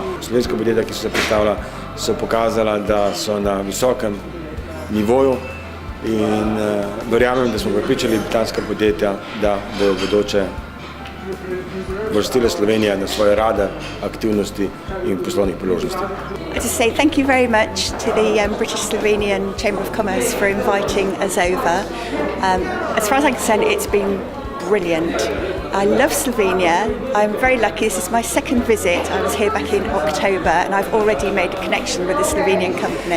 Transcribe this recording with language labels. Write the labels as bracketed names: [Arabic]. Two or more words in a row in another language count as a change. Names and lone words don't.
[Slovenian] Slovenska podjetja, ki so se predstavila, so pokazala, da so na visokem nivoju in verjamem, da smo prepričali britanska podjetja, da bodo v bodoče vrstile Slovenija na svoje radar, aktivnosti in poslovnih priložnosti. [English] To say thank you very much to the British Slovenian Chamber of Commerce for inviting us over. As far as I'm concerned, it's been brilliant. I love Slovenia. I'm very lucky. This is my second visit. I was here back in October and I've already made a connection with a Slovenian company.